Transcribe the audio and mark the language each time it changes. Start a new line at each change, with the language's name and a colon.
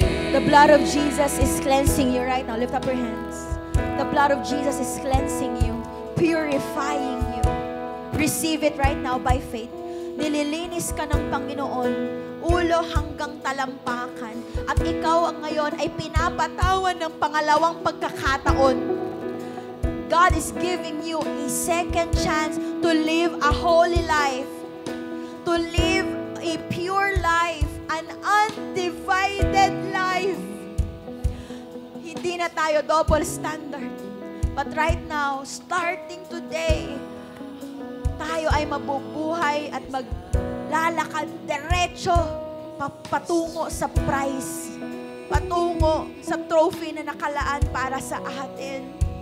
English: The blood of Jesus is cleansing you right now. Lift up your hands. The blood of Jesus is cleansing you, purifying you. Receive it right now by faith.
Filipino: Nililinis ka ng Panginoon, ulo hanggang talampakan. At ikaw ang ngayon ay pinapatawan ng pangalawang pagkakataon.
English: God is giving you a second chance to live a holy life, to live a pure life, an undivided life.
Filipino: Hindi na tayo double standard.
English: But right now, starting today,
Filipino: tayo ay mabubuhay at maglalakad diretso patungo sa prize, patungo sa trophy na nakalaan para sa atin.